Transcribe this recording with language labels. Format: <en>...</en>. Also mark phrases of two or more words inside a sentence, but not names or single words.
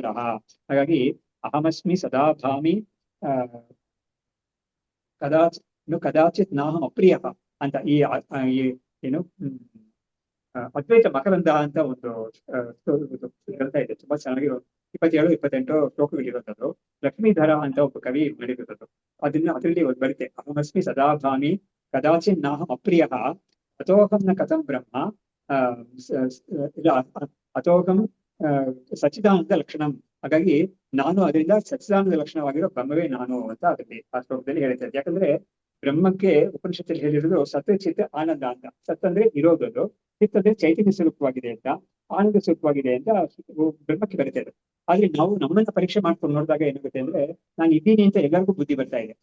<kn>ಹಾಗಾಗಿ</kn> <sa>ಅಹಮಸ್ಮಿ ಸದಾ ಭಾಮಿ ಕದಾಚಿತ್ ನಾಹಂ ಅಪ್ರಿಯ</sa> <kn>ಅಂತ ಈ ಏನು ಅದ್ವೈತ ಮಕರಂದ ಅಂತ ಒಂದು ಗ್ರಂಥ ಇದೆ, ತುಂಬಾ ಚೆನ್ನಾಗಿರೋ 27-28 ಶ್ಲೋಕಗಳಿರುವಂತದ್ದು. ಲಕ್ಷ್ಮೀಧರ ಅಂತ ಒಬ್ಬ ಕವಿ ಮಾಡಿರುವಂತದ್ದು. ಅದರಲ್ಲಿ ಬರುತ್ತೆ,</kn> <sa>ಅಹಮಸ್ಮಿ ಸದಾ ಭಾಮಿ ಕದಾಚಿನ್ ನಾಹಂ ಅಪ್ರಿಯ ಅಥೋಹಂ ನ ಕಥಂ ಬ್ರಹ್ಮ ಅಥೋಹಂ ಸಚ್ಚಿದಾನಂದ ಲಕ್ಷಣಂ.</sa> <kn>ಹಾಗಾಗಿ ನಾನು ಅದರಿಂದ ಸಚ್ಚಿದಾನಂದ ಲಕ್ಷಣವಾಗಿರೋ ಬ್ರಹ್ಮವೇ ನಾನು ಅಂತ ಅದರಲ್ಲಿ ಆ ಶ್ಲೋಕದಲ್ಲಿ ಹೇಳ್ತಾರೆ. ಯಾಕಂದ್ರೆ ಬ್ರಹ್ಮಕ್ಕೆ ಉಪನಿಷತ್ತಲ್ಲಿ ಹೇಳಿರೋದು ಸತ್ ಚಿತ್ ಆನಂದ ಅಂತ. ಸತ್ ಅಂದ್ರೆ ಇರೋದು, ಚಿತ್ ಅಂದ್ರೆ ಚೈತನ್ಯ ಸ್ವರೂಪವಾಗಿದೆ ಅಂತ, ಆನಂದ ಸ್ವರೂಪವಾಗಿದೆ ಅಂತ ಬ್ರಹ್ಮಕ್ಕೆ ಬರುತ್ತೆ ಅದು. ಆದ್ರೆ ನಾವು ನಮ್ಮನ್ನ ಪರೀಕ್ಷೆ ಮಾಡ್ಕೊಂಡು ನೋಡಿದಾಗ ಏನಾಗುತ್ತೆ ಅಂದ್ರೆ, ನಾನು ಇದ್ದೀನಿ ಅಂತ ಎಲ್ಲರಿಗೂ ಬುದ್ಧಿ ಬರ್ತಾ ಇದೆ.</kn>